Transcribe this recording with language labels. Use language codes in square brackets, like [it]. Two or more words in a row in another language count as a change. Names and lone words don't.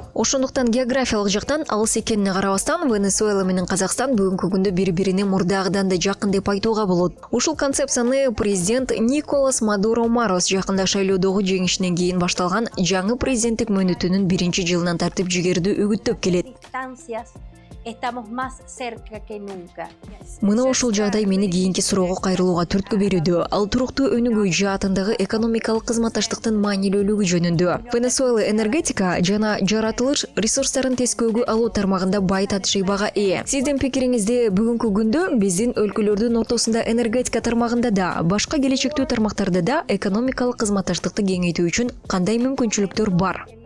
[ky] Ошондуктан географиялык жактан алыс экенине карабастан Венесуэла менен Казакстан бүгүнкү күндө бири-бирине мурдагыдан да жакын деп айтууга болот. Ушул концепцияны президент Николас Мадуро Марос жакында шайлоодогу жеңишинен кийин башталган жаңы президенттик мөөнөтүнүн 1-жылынан тартып жигердүү үгүттөп келет. [es] estamos más cerca que nunca. [ky] Мына ошол жагдай мени кийинки суроого кайрылууга түрткү берүүдө. Ал туруктуу өнүгүү жаатындагы экономикалык кызматташтыктын маанилүүлүгү жөнүндө. Венесуэла энергетика жана жаратылыш ресурстарын тескөөгө алуу тармагында бай тажрыйбага ээ. Сиздин пикириңизде бүгүнкү күндө биздин өлкөлөрдүн ортосунда энергетика тармагында да, башка келечектүү тармактарда да экономикалык кызматташтыкты кеңейтүү үчүн кандай мүмкүнчүлүктөр бар?